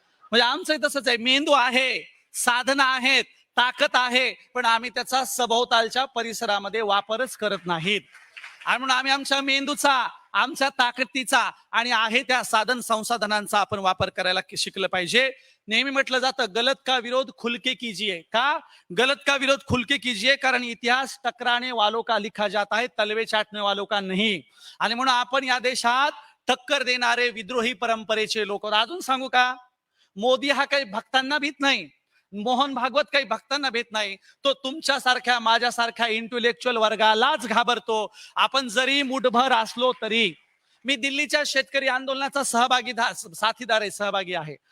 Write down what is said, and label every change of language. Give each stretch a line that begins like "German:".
Marathi: म्हणजे आमचं तसंच आहे, मेंदू आहे, साधना आहेत, ताकद आहे, पण आम्ही त्याचा सभोवतालच्या परिसरामध्ये वापरच करत नाहीत. आणि म्हणून आम्ही आमच्या मेंदूचा, आमच्या ताकदीचा आणि आहे त्या साधन संसाधनांचा आपण वापर करायला शिकलं पाहिजे. नेहमी म्हटलं जातं,
Hindi: गलत का विरोध खुलके कीजिए. का गलत का विरोध खुलके कीजिए? कारण इतिहास टकराने वालों का लिखा जाता है, तलवे चाटने वालों का नहीं.
Marathi: आणि म्हणून आपण या देशात टक्कर देणारे विद्रोही परंपरेचे लोक. अजून सांगू का, मोदी हा काही भक्तांना भीत नाही, मोहन भागवत काही भक्तांना भेट नाही, तो तुमच्यासारख्या माझ्यासारख्या इंटेलेक्च्युअल वर्गालाच घाबरतो. आपण जरी मुठभर असलो तरी. मी दिल्लीच्या शेतकरी आंदोलनाचा साथीदार आहे, सहभागी आहे.